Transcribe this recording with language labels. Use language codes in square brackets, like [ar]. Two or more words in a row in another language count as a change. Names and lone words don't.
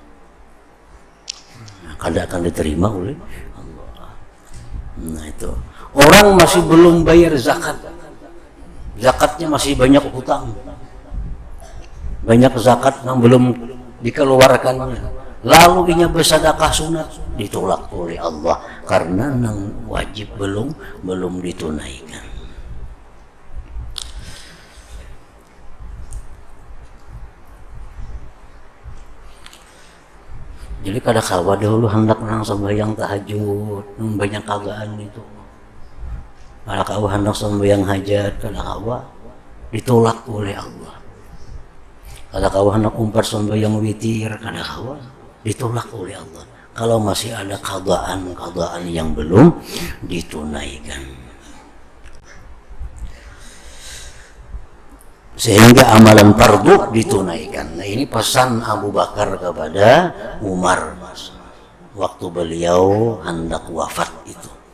[bjn] Kada akan diterima oleh Allah. Nah itu, orang masih belum bayar zakat, zakatnya masih banyak hutang, banyak zakat yang belum dikeluarkan, lalu inya bersedekah sunat, ditolak oleh Allah karena nang wajib belum ditunaikan. Jadi kada kawa dahulu hendak nang sembahyang tahajud, banyak kagaan itu. Kada kawa hendak sembahyang hajat, kada kawa ditolak oleh Allah. Kada kawa hendak umpat sembahyang witir, kada kawa ditolak oleh Allah. Kalau masih ada kagaan yang belum ditunaikan. [id] Sehingga amalan fardu ditunaikan. Nah ini pesan Abu Bakar kepada Umar waktu beliau hendak wafat itu.